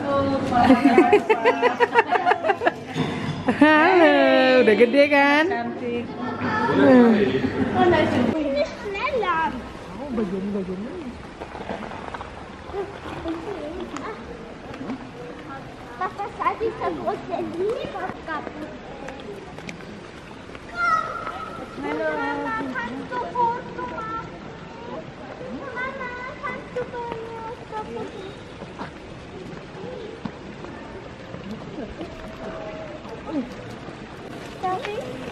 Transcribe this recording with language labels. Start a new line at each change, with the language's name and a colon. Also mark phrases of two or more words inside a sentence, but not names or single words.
Indonesian: Halo, udah gede kan? Cantik. Ini schneller. Oh, bagian-bagiannya.
German: Papa sagt, ich kann große Liebe kaputt. Mama, kannst du Foto machen? Mama, kannst du Foto machen? Darf ich?